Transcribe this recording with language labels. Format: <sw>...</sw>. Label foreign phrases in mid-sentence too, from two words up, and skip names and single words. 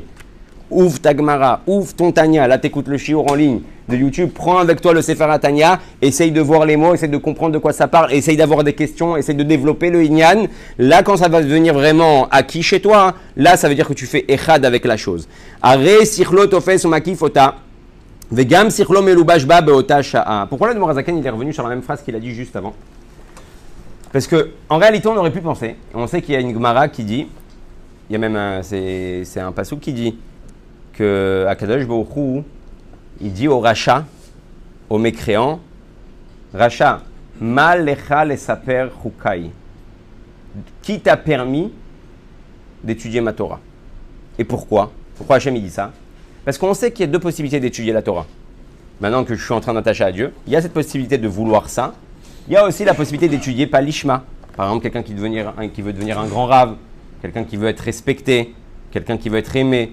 <fr>Ouvre ta Gemara, ouvre ton Tanya. Là, tu écoutes le shiur en ligne de YouTube. Prends avec toi le Sefer Tanya. Essaye de voir les mots, essaye de comprendre de quoi ça parle. Essaye d'avoir des questions, essaye de développer le Inyan. Là, quand ça va devenir vraiment acquis chez toi, là, ça veut dire que tu fais echad avec la chose.</fr> <he>הרי שכלו תופס ומקיפה. וגם שכלו מלובש בה באותה שעה.</he> <fr>Pourquoi l'Admor Hazaken il est revenu sur la même phrase qu'il a dit juste avant? Parce que en réalité, on aurait pu penser. On sait qu'il y a une Gemara qui dit, il y a même c'est un passouk qui dit que Akadosh Baruch Hu, il dit au rachat, au mécréant, rachat,</fr> <he>מה לך לספר חוקי.</he> <fr>Qui t'a permis d'étudier ma Torah? Et pourquoi? Pourquoi Hachem il dit ça? Parce qu'on sait qu'il y a deux possibilités d'étudier la Torah. Maintenant que je suis en train d'attacher à Dieu, il y a cette possibilité de vouloir ça. Il y a aussi la possibilité d'étudier pas l'ishma. Par exemple, quelqu'un qui veut devenir un grand rave, quelqu'un qui veut être respecté, quelqu'un qui veut être aimé.</fr>